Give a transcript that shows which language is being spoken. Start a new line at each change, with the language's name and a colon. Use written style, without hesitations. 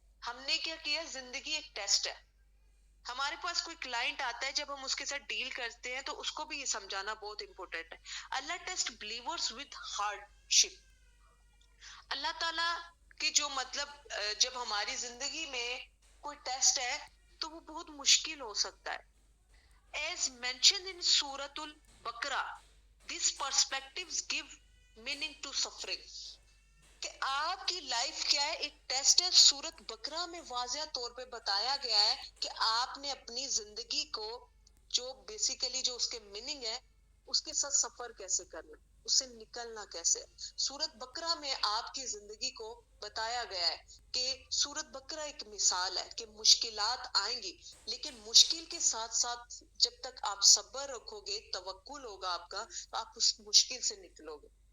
Urdu: ہم نے کیا کیا؟ زندگی ایک ٹیسٹ ہے. ہمارے پاس کوئی کلائنٹ آتا ہے، جب ہم اس کے ساتھ ڈیل کرتے ہیں تو اس کو بھی یہ سمجھانا بہت امپورٹنٹ ہے.
English: Allah test believers with hardship.
Urdu: اللہ تعالیٰ کی جو مطلب جب ہماری زندگی میں کوئی ٹیسٹ ہے تو وہ بہت مشکل ہو سکتا ہے.
English: As mentioned in Surah Al-Baqarah, these perspectives give meaning to suffering.
Urdu: کہ آپ کی لائف کیا ہے؟ ایک ٹیسٹ ہے. سورت بقرہ میں واضح طور پہ بتایا گیا ہے کہ آپ نے اپنی زندگی کو، جو بیسیکلی جو اس کے میننگ ہے، اس کے ساتھ سفر کیسے کرنا، اس سے نکلنا کیسے. سورت بقرہ میں آپ کی زندگی کو بتایا گیا ہے کہ سورت بقرہ ایک مثال ہے کہ مشکلات آئیں گی، لیکن مشکل کے ساتھ ساتھ جب تک آپ صبر رکھو گے، توکل ہوگا آپ کا، تو آپ اس مشکل سے نکلو گے.